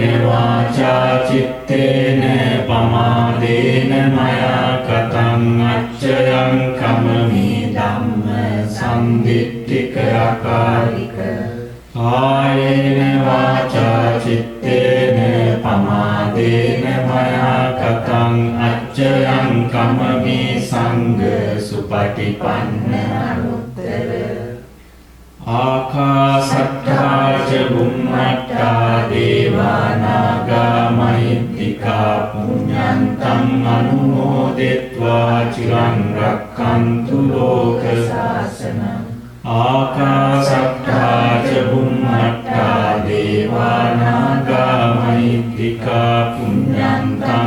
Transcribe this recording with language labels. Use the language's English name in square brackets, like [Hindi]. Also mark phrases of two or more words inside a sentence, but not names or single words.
[Pali] වාචා චිත්තේන පමාදේන මයා කතං අච්චයං කමමි ධම්ම සම්දිට්ඨික අකාලික කායේන වාචා චිත්තේන පමාදේන මයා කතං අච්චයං කමමි සංඝ සුපටිපන්න අනුත්තර ආකාසට්ඨා ච බුම්මට්ඨා දේවානාගා මහිත්‍තිකා පුඤ්ඤන්තං අනුමෝදිත්වා චිරං රක්ඛන්තු ලෝක ශාසනං ආකාසට්ඨා ච බුම්මට්ඨා දේවානාගා මහිත්‍තිකා පුඤ්ඤන්තං